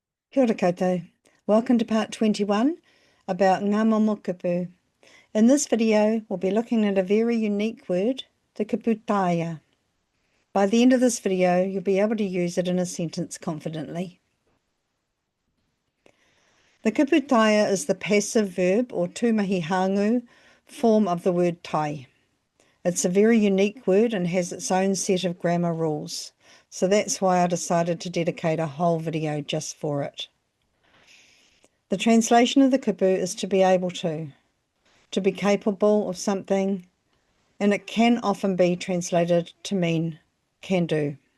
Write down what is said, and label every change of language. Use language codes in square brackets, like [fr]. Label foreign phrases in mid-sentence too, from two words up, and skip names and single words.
[mi] Kia ora koutou. [en] Welcome to part 21 about [mi] ngā Momo Kupu. [en] In this video, we'll be looking at a very unique word, the [mi] Kupu Taea. [en] By the end of this video, you'll be able to use it in a sentence confidently. The [mi] Kupu Taea [en] is the passive verb or [mi] tūmahi hāngū [en] form of the word tai. It's a very unique word and has its own set of grammar rules. So that's why I decided to dedicate a whole video just for it. The translation of the kupu is to be able to be capable of something, and it can often be translated to mean can do.